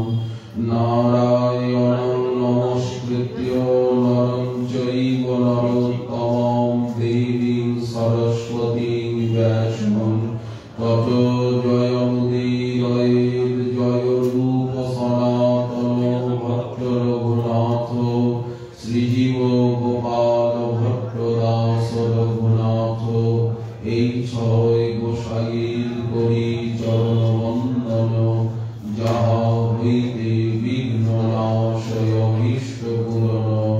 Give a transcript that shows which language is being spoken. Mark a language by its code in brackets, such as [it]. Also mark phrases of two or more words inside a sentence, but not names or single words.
[sa] नारायणं नमस्कृत्य नरं चैव नरोत्तमं देवीं सरस्वतीं व्यासं ततो जयमुदीरयेत्। जय रूप सनातनो भक्त रघुनाथ श्रीजीव गोपाल भट्टदास रघुनाथ। [bn] এই ছয় গোসাইর করি চরণ বন্দন, যাহা হইতে বিঘ্ন নাশয় অভীষ্ট পূরণ।